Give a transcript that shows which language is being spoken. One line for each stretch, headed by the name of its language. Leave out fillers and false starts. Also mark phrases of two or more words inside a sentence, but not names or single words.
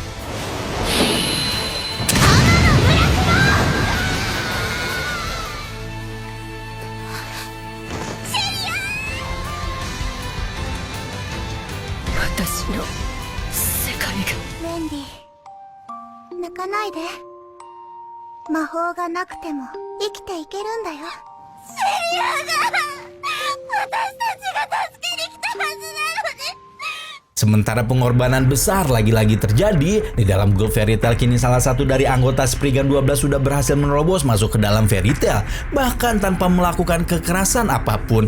Japanese: 私の世界がウェンディ泣かないで魔法がなくても生きていけるんだよセリアが私たちが助けに来たはずなのに
Indonesian: Sementara pengorbanan besar lagi-lagi terjadi di dalam Gold Fairy Tail, kini salah satu dari anggota Spriggan 12 sudah berhasil menerobos masuk ke dalam Fairy Tail, bahkan tanpa melakukan kekerasan apapun.